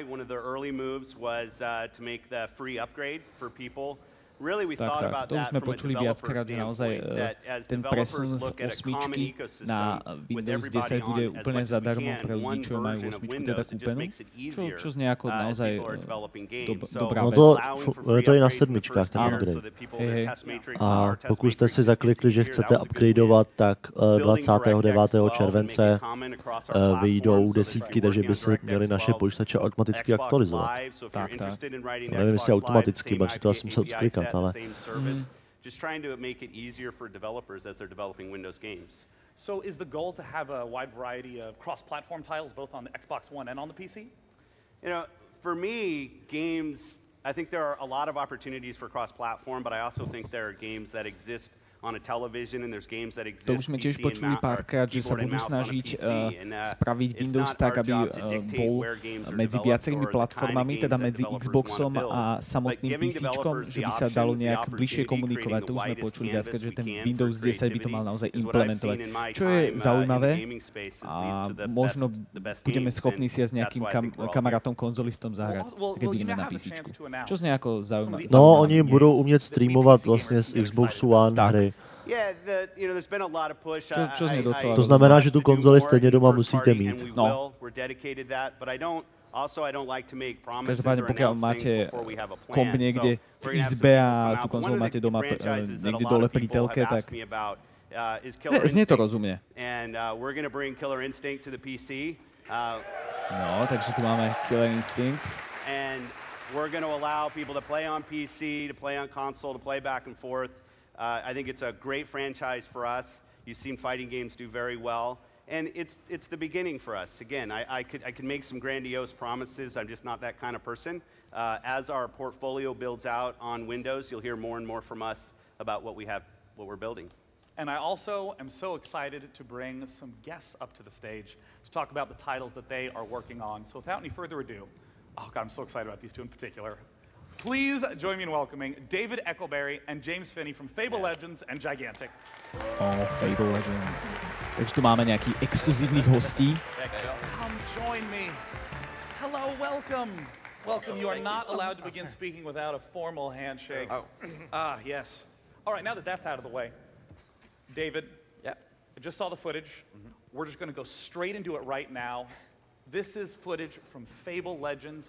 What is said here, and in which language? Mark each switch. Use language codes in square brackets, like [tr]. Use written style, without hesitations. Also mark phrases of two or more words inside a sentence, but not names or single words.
[en] One of the early moves was to make the free upgrade for people. Really, we thought about that from a developer standpoint, that as developers look at a common ecosystem with everybody on as much as we can, one version of Windows, it just makes it easier if people are developing games. [cs] So to je na sedmičkách ten upgrade. A pokud jste si zaklikli, že chcete upgradeovat, tak 29. července vyjdou desítky, takže by se měli naše počítače automaticky aktualizovat. Tak. Nevím, jestli automaticky, but si to asi musel odklikat. [en] Just trying to make it easier for developers as they're developing Windows games. So is the goal to have a wide variety of cross-platform titles, both on the Xbox One and on the PC? You know, for me, games, I think there are a lot of opportunities for cross-platform, but I also think there are games that exist on a television and there's games that exist. [sk] To už sme tiež počuli párkrát, že sa budú snažiť spraviť Windows tak, aby bol medzi viacerými platformami, teda medzi Xboxom a samotným PCčkom, že by sa dalo nejak bližšie komunikovať. To už sme počuli viackrát, že ten Windows 10 by to mal naozaj implementovať. Čo je zaujímavé a možno budeme schopní si aj s nejakým kamarátom konzolistom zahrať, keď budeme na PCčku. Čo znie ako zaujímavé? [cs] No, oni budou umět streamovat vlastně z Xboxu One hry. To znamená, že tu konzoli stejně doma musíte mít. No. [sk] Každopádne, pokiaľ máte komp niekde v izbe a tú konzolu máte doma niekde dole pri telke, tak znie to rozumne. No, takže tu máme Killer Instinct. [en] We're going to allow people to play on PC, to play on console, to play back and forth. I think it's a great franchise for us. You've seen fighting games do very well, and it's the beginning for us. Again, I could make some grandiose promises. I'm just not that kind of person. As our portfolio builds out on Windows, you'll hear more and more from us about what we're building. And I also am so excited to bring some guests up to the stage to talk about the titles that they are working on. So without any further ado, oh God, I'm so excited about these two in particular. Please join me in welcoming David Eckelberry and James Finney from Fable Legends and Gigantic. Oh, Fable Legends. [sk] Takže tu máme nejakých exkluzívnych hostí. [en] Come join me. Hello, welcome. Welcome. You are not allowed to begin speaking without a formal handshake. Oh. Yes. All right, now that that's out of the way, David, I just saw the footage. We're just going to go straight into it right now. This is footage from Fable Legends.